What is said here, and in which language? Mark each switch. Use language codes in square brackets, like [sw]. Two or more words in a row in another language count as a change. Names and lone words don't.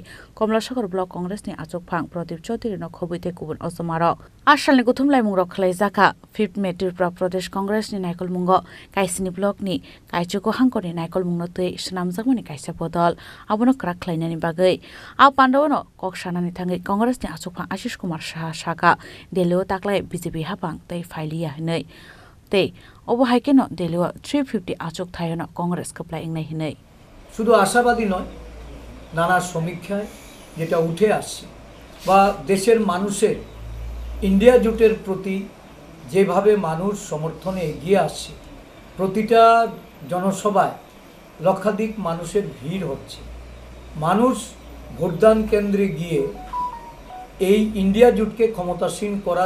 [trp] Komlasagar Block Congress ni achukphang Pradip Chaudhary no Khobuite Kubun Ozamaro Ashal ni Kuthum Laimungrok Klaisaka 5th May Tripura Pradesh Congress ni Naikol Mungo Kaisini Block ni Kaichuko Hankor ni Naikol Mungno tui Snamjakmani Kaisa Bodol Abono Krak Khlainani Bagai Au Pandawono Kokshana ni Thangi Congress ni achukphang Ashish Kumar Saha Shaka Deleo Taklai BJP hapang tei Failia hinai Tei Abu Haikeno Deleo 350 achuk Thayona Congress kaplai ingnai hinai [bn] শুধু আশাবাদী নয় নানা সমীক্ষায় যেটা উঠে আসছে বা দেশের মানুষের ইন্ডিয়া জোটের প্রতি যেভাবে মানুষ সমর্থনে এগিয়ে আসছে প্রতিটা জনসভায় লক্ষাধিক মানুষের ভিড় হচ্ছে মানুষ ভোটদান কেন্দ্রে গিয়ে এই ইন্ডিয়া জোটকে ক্ষমতাসীন করার